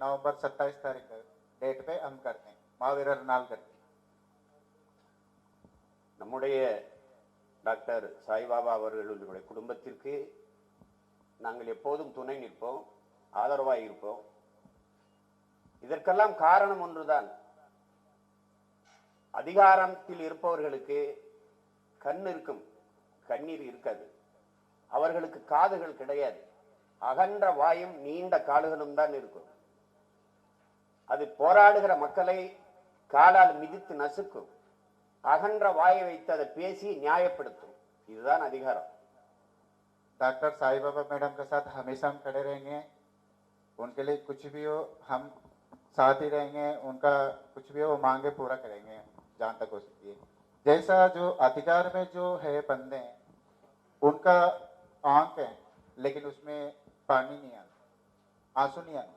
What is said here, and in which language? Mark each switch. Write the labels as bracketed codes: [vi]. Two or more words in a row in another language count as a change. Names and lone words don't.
[hi] नवंबर 27 तारीख डेट पे हम करते हैं महावीर नाल करते हैं। [ta] நம்முடைய டாக்டர் சாய்பாபா அவர்களுடைய குடும்பத்திற்கு நாங்கள் எப்போதும் துணை நிற்போம், ஆதரவாக இருப்போம். இதற்கெல்லாம் காரணம் ஒன்றுதான், அதிகாரத்தில் இருப்பவர்களுக்கு கண் இருக்கும், கண்ணீர் இருக்காது. அவர்களுக்கு காதுகள் கிடையாது, அகன்ற வாயும் நீண்ட கால்களும் தான் இருக்கும். அது போராடுகிற மக்களை காலால் மிதித்து நசுக்கும். அகன்ற வாயை வைத்து அதை பேசி நியாயப்படுத்தும். இதுதான் அதிகாரம். [hi] डॉक्टर साई बाबा मैडम के साथ हमेशा हम खड़े रहेंगे, उनके लिए कुछ भी हो हम साथ ही रहेंगे, उनका कुछ भी हो वो मांगे पूरा करेंगे जहाँ तक हो सकती है। जैसा जो अधिकार में जो है बंदे हैं, उनका आंख है लेकिन उसमें पानी नहीं आता, आंसू नहीं आता।